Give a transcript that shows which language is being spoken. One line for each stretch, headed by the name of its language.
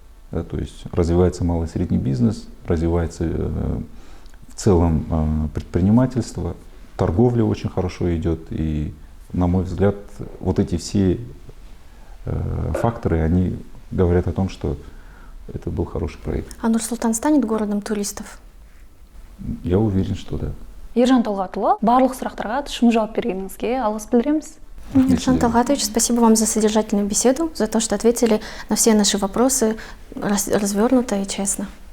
Russian: Да, то есть развивается малый и средний бизнес, развивается в целом предпринимательство, торговля очень хорошо идет, и на мой взгляд вот эти все факторы, они говорят о том, что это был хороший проект. А Нур-Султан станет городом туристов? Я уверен, что да.
Kazakh: Ержан Талғатұлы, барлық сұрақтарға шын жауап бергеніңізге алғыс білдіреміз.
Russian: Ержан Талғатович, спасибо вам за содержательную беседу, за то, что ответили на все наши вопросы развернуто и честно.